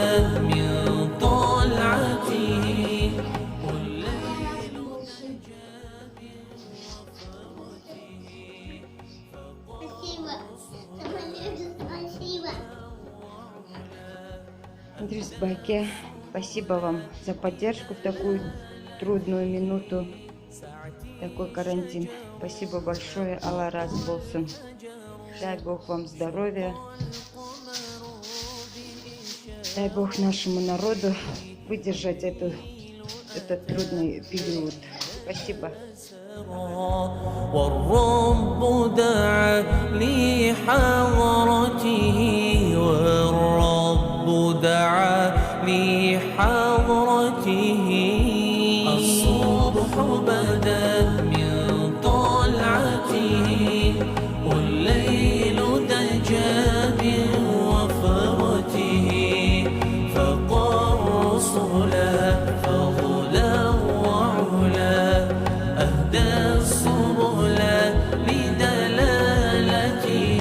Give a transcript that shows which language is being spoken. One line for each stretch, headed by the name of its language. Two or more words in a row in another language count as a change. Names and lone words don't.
Arabic: من طلعته والليل دجى من وفرته.
Russian: Идрис Баке, спасибо вам за поддержку в такую трудную минуту, такой карантин. Спасибо большое,
Kazakh: Алла разы болсын.
Russian: Дай Бог вам здоровья. Дай Бог нашему народу выдержать этот трудный период. Спасибо.
Arabic: والرب دعا لحضرته والرب دعا لحضرته. الصبح بدا من طلعته والليل دجى من وفرته فاق الرسل فضلا وعلا أهدى السبل لدلالته.